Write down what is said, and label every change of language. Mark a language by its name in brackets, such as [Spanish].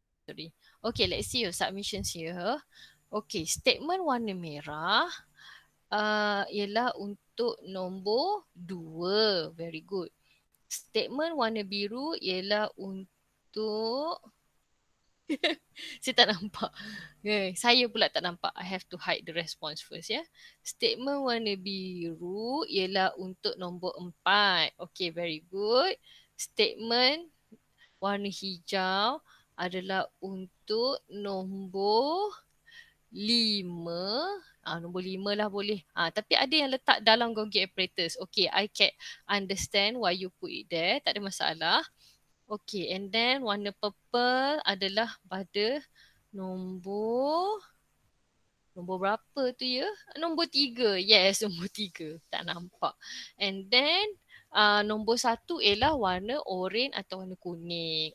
[English] 3. Okay, let's see your submissions here. [Malay] Okay, statement warna merah ialah untuk nombor 2. [English] Very good. [Malay] Statement warna biru ialah untuk saya tak nampak. Saya pula tak nampak. [English] I have to hide the response first ya. [Malay] Statement warna biru ialah untuk nombor 4. [English] Okay, very good. [Malay] Statement warna hijau adalah untuk nombor 5. Nombor 5 lah boleh. Tapi ada yang letak dalam Golgi apparatus. [English] Okay, I can understand why you put it there. [Malay] Tak ada masalah. [English] Okay, and then [Malay] warna purple adalah pada nombor berapa tu ya? Nombor 3. Yes, nombor 3. Tak nampak. [English] And then [Malay] nombor 1 ialah warna oranye atau warna kuning.